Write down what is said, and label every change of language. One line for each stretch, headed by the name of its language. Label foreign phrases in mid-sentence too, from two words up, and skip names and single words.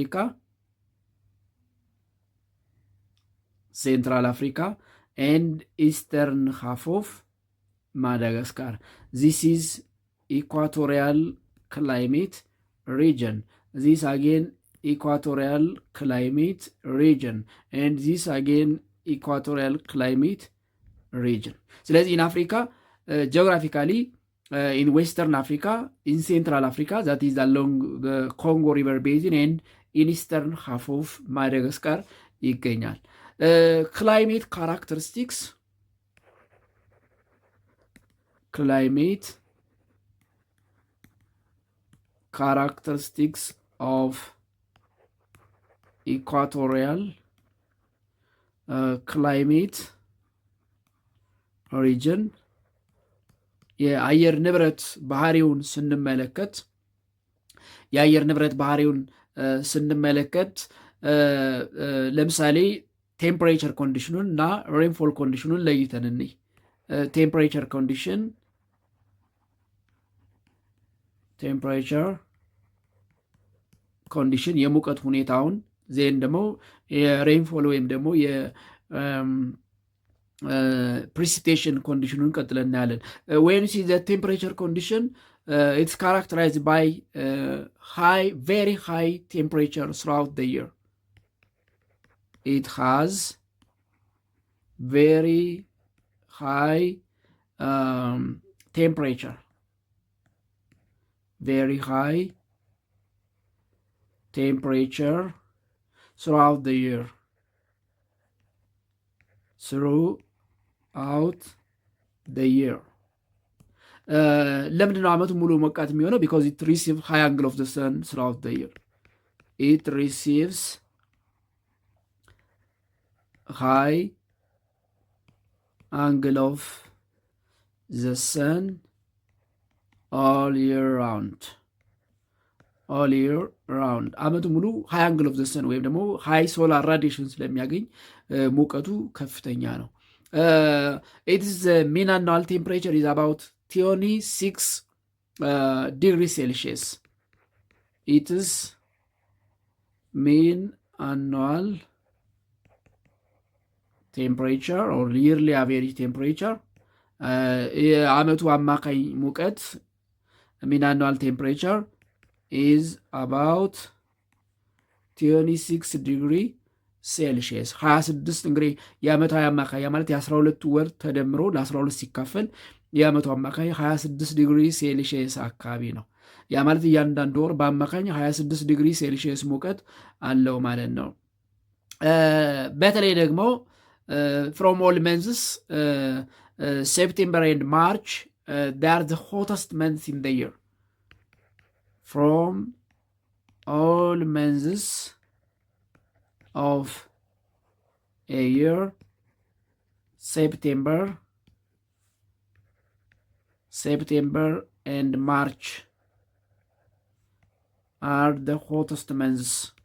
English: Africa and eastern half of Madagascar. This is equatorial climate region. This again equatorial climate region and this again equatorial climate region። ስለዚህ in Africa geographically in Western Africa, in Central Africa, that is along the Congo River Basin, and in Eastern half of Madagascar ይገኛል። Climate characteristics of equatorial climate region
Amharic: የአየር ንብረት ባህሪውን ስንመለከት ለምሳሌ ቴምፕሬቸር ኮንዲሽኑን እና ሬንፎል ኮንዲሽኑን ለይተን እንይ። ቴምፕሬቸር ኮንዲሽን የሙቀት ሁኔታውን ዜን ደግሞ የሬንፎል ወይም ደግሞ
English: precipitation condition
Amharic: ቀጥለን እናያለን።
English: when you see the temperature condition it's characterized by very high temperature throughout the year. It has very high temperature throughout the year.
Amharic: ለምንድነው ዓመቱ ሙሉ ሞቃት የሚሆነው?
English: because it receives high angle of the sun throughout the year. It receives high angle of the sun all year round.
Amharic: ዓመቱ ሙሉ
English: high angle of the sun
Amharic: ወይም ደግሞ
English: high solar radiation
Amharic: ስለሚያገኝ ሙቀቱ ከፍተኛ ነው።
English: It is mean annual temperature is about 26 degrees Celsius. It is mean annual temperature or yearly average temperature.
Amharic: የዓመቱ አማካኝ ሙቀት
English: mean annual temperature is about 26 degree Celsius
Amharic: 26 እንግዲህ የዓመታዊ አማካይ ማለት የ12 ወር ተደምሮ ለ12 ሲካፈል የዓመቱ አማካይ 26
English: degree Celsius
Amharic: አካባቢ ነው። ያ ማለት እያንዳንዱ ወር በአማካኝ 26
English: degree Celsius
Amharic: ሙቀት አለው ማለት ነው። በተለይ ደግሞ
English: from all months September and March they are the hottest months in the year. From all months of a year, September September and March are the hottest months.